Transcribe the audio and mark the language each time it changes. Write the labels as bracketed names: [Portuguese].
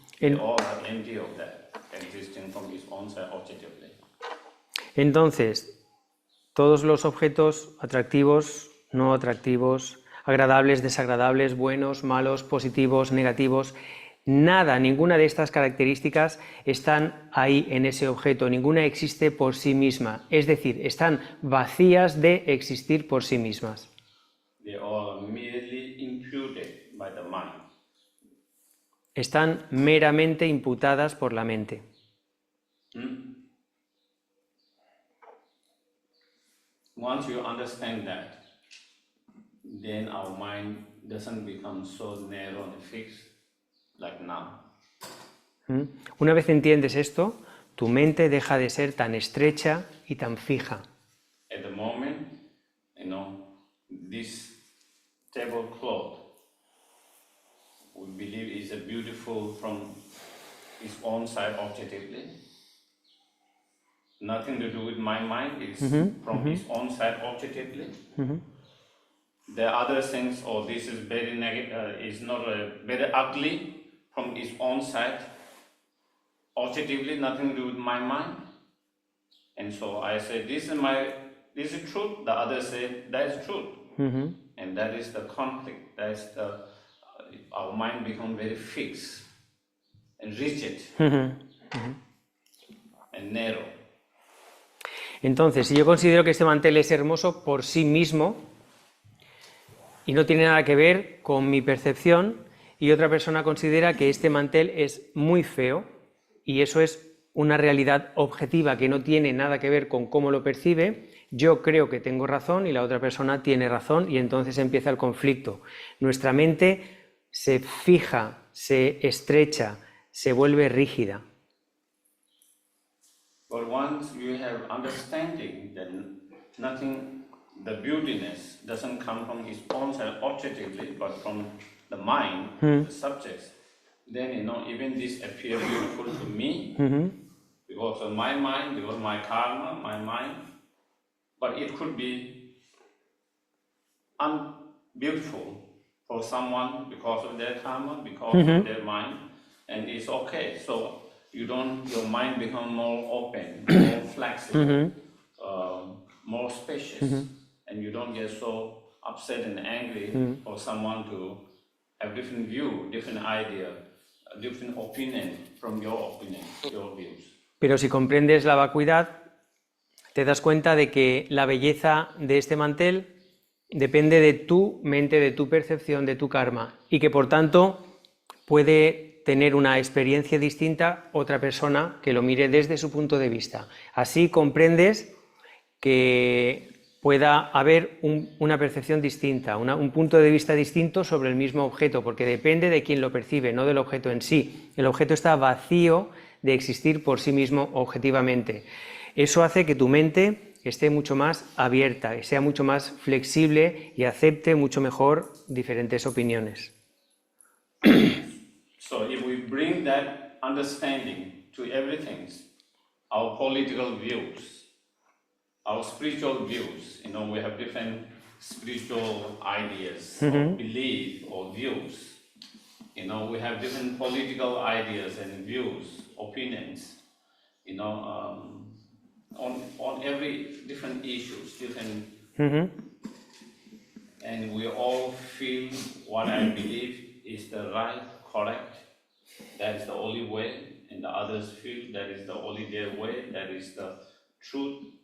[English] They all are empty of that, existing from its own side objectively. [Spanish] Entonces, todos los objetos atractivos, no atractivos, agradables, desagradables, buenos, malos, positivos, negativos, nada, ninguna de estas características están ahí en ese objeto, ninguna existe por sí misma, es decir, están vacías de existir por sí mismas. [English] They are merely imputed by the mind. [Spanish] Están meramente imputadas por la mente. [English] Once you understand that, then our mind doesn't become so narrow and fixed like now. [Spanish] Una vez entiendes esto, tu mente deja de ser tan estrecha y tan fija. [English] At the moment, you know, this tablecloth we believe is a beautiful from its own side objectively. Nothing to do with my mind, it's from its own side objectively. There are other things, or this is very negative, is not very ugly from its own side, objectively, nothing to do with my mind. And so I say, this is truth, the other say, that is truth. And that is the conflict, that is our mind become very fixed and rigid and narrow. [Spanish] Entonces, si yo considero que este mantel es hermoso por sí mismo y no tiene nada que ver con mi percepción, y otra persona considera que este mantel es muy feo y eso es una realidad objetiva que no tiene nada que ver con cómo lo percibe, yo creo que tengo razón y la otra persona tiene razón y entonces empieza el conflicto. Nuestra mente se fija, se estrecha, se vuelve rígida. [English] But once you have understanding that nothing, the beautiness doesn't come from its own self objectively, but from the mind, the subjects, then even this appear beautiful to me because of my mind, because of my karma, my mind, but it could be unbeautiful for someone because of their karma, because of their mind, and it's okay. So your mind become more open, more flexible, more spacious, and you don't get so upset and angry for someone to have different view, different idea, a different opinion from your opinion, your views. [Spanish] Pero si comprendes la vacuidad, te das cuenta de que la belleza de este mantel depende de tu mente, de tu percepción, de tu karma, y que por tanto puede tener una experiencia distinta otra persona que lo mire desde su punto de vista. Así comprendes que pueda haber una percepción distinta, un punto de vista distinto sobre el mismo objeto, porque depende de quién lo percibe, no del objeto en sí. El objeto está vacío de existir por sí mismo objetivamente. Eso hace que tu mente esté mucho más abierta, que sea mucho más flexible y acepte mucho mejor diferentes opiniones. [English] So if we bring that understanding to everything, our political views, our spiritual views, we have different spiritual ideas, or belief or views. We have different political ideas and views, opinions, on every different issues, different, and we all feel what I believe is the right, correct, that is the only way, and the others feel that is the only their way, that is the truth.